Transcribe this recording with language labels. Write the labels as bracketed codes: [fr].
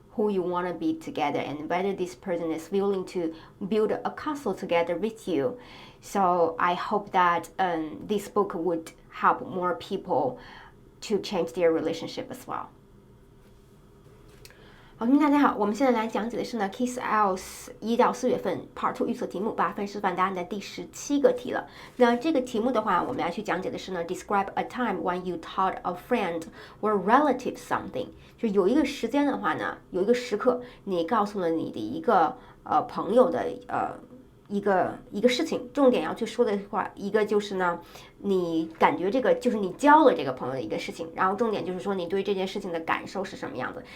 [en] who you want to be together and whether this person is willing to build a castle together with you. So I hope that this book would help more people to change their relationship as well. [zh] 好，大家好，我们现在来讲解的是呢 K.I.S.S 1到4月份 Part2 预测题目8分示范答案的第17个题了。那这个题目的话，我们要去讲解的是呢 [en] Describe a time when you taught a friend or relative something。 [zh] 就有一个时间的话呢，有一个时刻，你告诉了你的一个朋友的一个事情，重点要去说的话，一个就是呢，你感觉这个就是你教了这个朋友的一个事情，然后重点就是说你对这件事情的感受是什么样子。